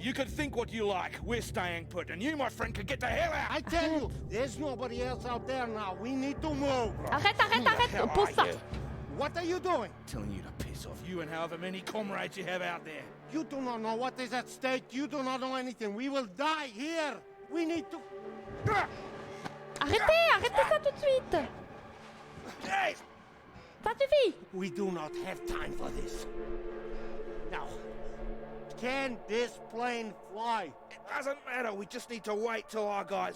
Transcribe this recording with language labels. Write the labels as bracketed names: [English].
[English] You can think what you like. We're staying put, and you, my friend, can get the hell out. I tell you, there's nobody else out there now. We need to move. [French] Arrête, pose ça. [English] What are you doing? Telling you to piss off, you and however many comrades you have out there. You do not know what is at stake. You do not know anything. We will die here. We need to... [French] Arrêtez ça tout de suite. [English] Hey! [French] Ça suffit. [English] We do not have time for this. Now, can this plane fly? It doesn't matter. We just need to wait till our guys